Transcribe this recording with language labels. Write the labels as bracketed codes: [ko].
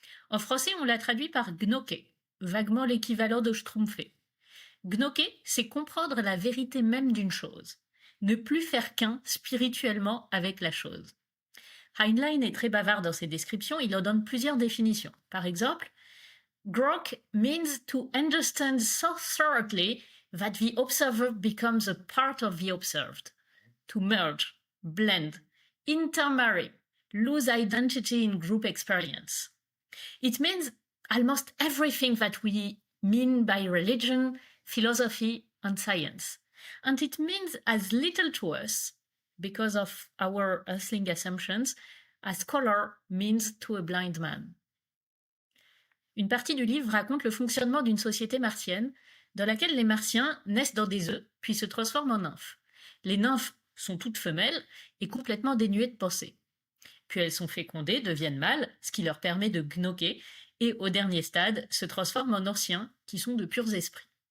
[fr] En français, on l'a traduit par gnoquer, vaguement l'équivalent de schtroumpfer. Gnoquer, c'est comprendre la vérité même d'une chose, ne plus faire qu'un spirituellement avec la chose. Heinlein est très bavard dans ses descriptions, il en donne plusieurs définitions. Par exemple, [en] grok means to understand so thoroughly that the observer becomes a part of the observed. To merge, blend, intermarry, lose identity in group experience. It means almost everything that we mean by religion, philosophy, and science. And it means as little to us, because of our earthling assumptions, as color means to a blind man. [fr] Une partie du livre raconte le fonctionnement d'une société martienne dans laquelle les martiens naissent dans des œufs puis se transforment en nymphes. Les nymphes sont toutes femelles et complètement dénuées de pensée. Puis elles sont fécondées, deviennent mâles, ce qui leur permet de gnoquer, et au dernier stade se transforment en anciens, qui sont de purs esprits.